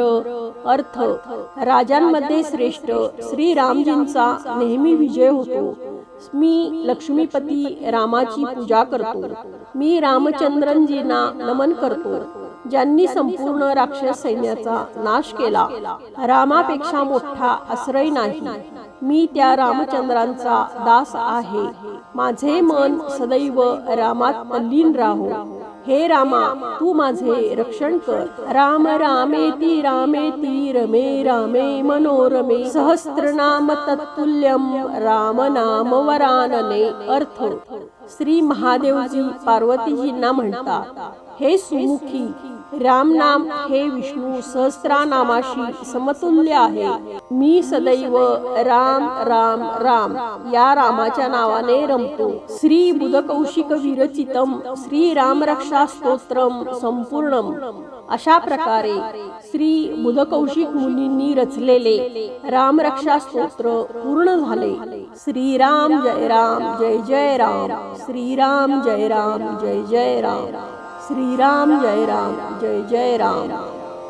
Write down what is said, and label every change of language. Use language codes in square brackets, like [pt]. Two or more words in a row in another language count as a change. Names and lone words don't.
[mr] अर्थ, राजांमध्ये श्रेष्ठ श्री रामजींचा नेहमी विजय होतो। मी लक्ष्मीपती रामाची पूजा करतो, मी रामचंद्रजींना नमन करतो, ज्यांनी संपूर्ण राक्षस सैन्याचा नाश केला। रामापेक्षा मोठा आश्रय नाही, मी त्या रामचंद्रांचा दास आहे। माझे मन सदैव रामात तल्लीन राहो। हे रामा, तू माझे रक्षण कर। [sa] राम रामेति रामेति रमे रामे मनोरमे, सहस्रनाम तत्तुल्यं राम नाम वरानने। [mr] अर्थ, श्री महादेवजी पार्वतीजींना म्हणतात, हे सुमुखी, राम नाम हे विष्णू सहस्त्रनामाशी समतुल्य आहे. मी सदैव राम राम राम या रामाच्या नावाने रमतो. [sa] श्री बुधकौशिक विरचितम श्री राम रक्षा स्तोत्रम संपूर्णम. [mr] अशा प्रकारे श्री बुधकौशिक मुनींनी रचलेले रामरक्षा स्तोत्र पूर्ण झाले. [sa] श्रीराम जय राम जय जय राम. श्रीराम जय राम जय जय राम. श्रीराम जय राम जय जय राम.